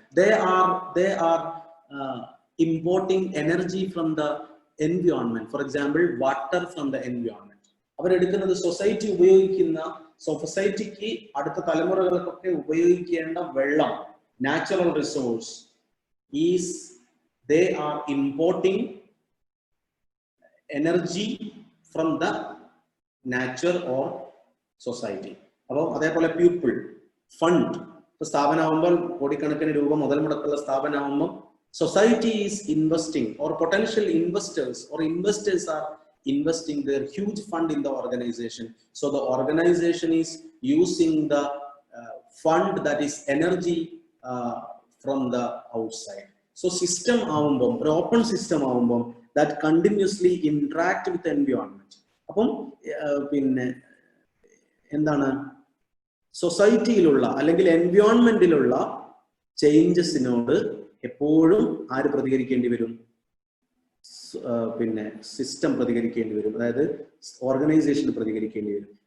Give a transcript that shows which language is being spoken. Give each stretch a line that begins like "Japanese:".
English: they are importing energy from the environment. For example, water from the environment.
Malayalam: അവരെടുക്കുന്നത് society ഉപയോഗിക്കുന്ന, സൊസൈറ്റിക്ക് അടുത്ത തലമുറകൾക്കൊക്കെ ഉപയോഗിക്കേണ്ട വെള്ളം, natural resource is
English: they are importing energy from the nature or society.
Malayalam: അപ്പോൾ അതേപോലെ people, fund, സ്ഥാപനമാകുമ്പോൾ കോടിക്കണക്കിന്
English: രൂപ മുതൽ മുടക്കുള്ള സ്ഥാപനമാകുമ്പോൾ society is investing, or potential investors or investors are investing their huge fund in the organization. So the organization is using the fund, that is energy, from the outside. So system
Malayalam: ആവുമ്പം, ഒരു open system ആവുമ്പം
English: that continuously interact with the environment.
Malayalam: അപ്പം പിന്നെ എന്താണ്, സൊസൈറ്റിയിലുള്ള അല്ലെങ്കിൽ എൻവയോൺമെന്റിലുള്ള ചേഞ്ചസിനോട് എപ്പോഴും ആര് പ്രതികരിക്കേണ്ടി വരും? പിന്നെ സിസ്റ്റം പ്രതികരിക്കേണ്ടി വരും, അതായത് ഓർഗനൈസേഷൻ പ്രതികരിക്കേണ്ടി വരും.